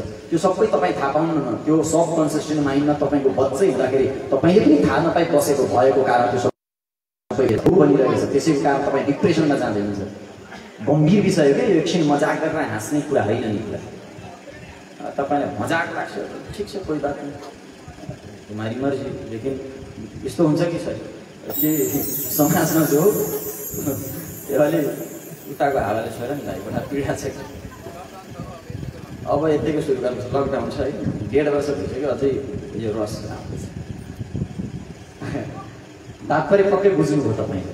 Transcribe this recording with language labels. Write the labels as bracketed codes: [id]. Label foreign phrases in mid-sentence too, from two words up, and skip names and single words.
[ne] त्यो सबै तपाईँ थाहा पाउनुहुन्न। त्यो सब [en] consistent mindमा [ne] तपाईँको बच्चै हुँदाखेरि तपाईँले पनि थाहा नपाइ बसेको भएको कारण त्यो सबै बनिरहेको छ। त्यसैको कारण तपाईँ डिप्रेसनमा जाँदै हुन्छ। गम्भीर विषय हो कि, एकछिन मजाक गरेर हाँस्ने कुरा होइन नि कुरा। तपाईँलाई मजाक लाग्छ, ठिक छ, [hi] कोही बात नहीं, तुम्हारी मर्जी। [ne] लेकिन यस्तो हुन्छ कि सर के समाजमा जो यो अलि उताको हावाले छोएर नि भाइ बडा पीडा छ। अब यतिको सुरु गर्नु लकडाउन छ है, 1.5 वर्ष भइसक्यो, अझै यो रस आउँदैछ। तात्पर्य पक्कै बुझ्नुभयो तपाईँले।